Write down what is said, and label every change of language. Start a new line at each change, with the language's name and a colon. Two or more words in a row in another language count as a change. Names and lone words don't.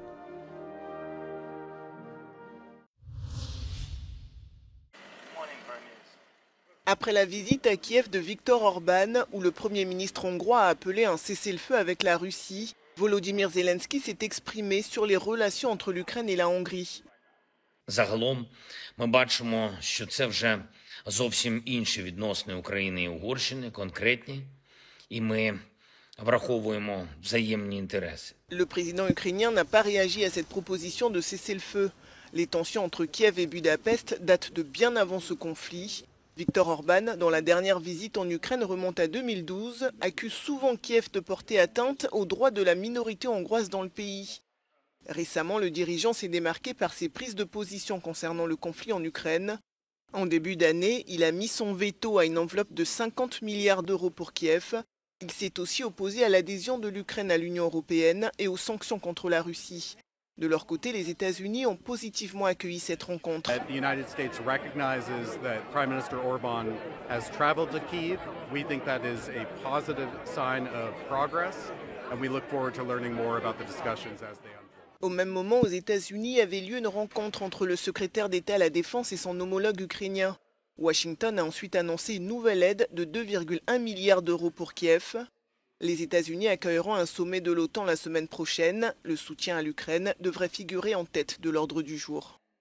French: Après la visite à Kiev de Viktor Orban, où le Premier ministre hongrois a appelé un cessez-le-feu avec la Russie, Volodymyr Zelensky s'est exprimé sur les relations entre l'Ukraine et la Hongrie.
Ukrainian: Загалом ми бачимо, що це вже зовсім інші відносини України і Угорщини, конкретні, і ми враховуємо взаємні інтереси.
French: Le président ukrainien n'a pas réagi à cette proposition de cessez-le-feu. Les tensions entre Kiev et Budapest datent de bien avant ce conflit. Viktor Orban, dont la dernière visite en Ukraine remonte à 2012, accuse souvent Kiev de porter atteinte aux droits de la minorité hongroise dans le pays. Récemment, le dirigeant s'est démarqué par ses prises de position concernant le conflit en Ukraine. En début d'année, il a mis son veto à une enveloppe de 50 milliards d'euros pour Kiev. Il s'est aussi opposé à l'adhésion de l'Ukraine à l'Union européenne et aux sanctions contre la Russie. De leur côté, les États-Unis ont positivement accueilli cette rencontre.
English: The United States recognizes that Prime Minister Orban has traveled to Kyiv. We think that is a positive sign of progress, and we look forward to learning more about the discussions as they unfold.
French: Au même moment, aux États-Unis avait lieu une rencontre entre le secrétaire d'État à la Défense et son homologue ukrainien. Washington a ensuite annoncé une nouvelle aide de 2,1 milliards d'euros pour Kiev. Les États-Unis accueilleront un sommet de l'OTAN la semaine prochaine. Le soutien à l'Ukraine devrait figurer en tête de l'ordre du jour.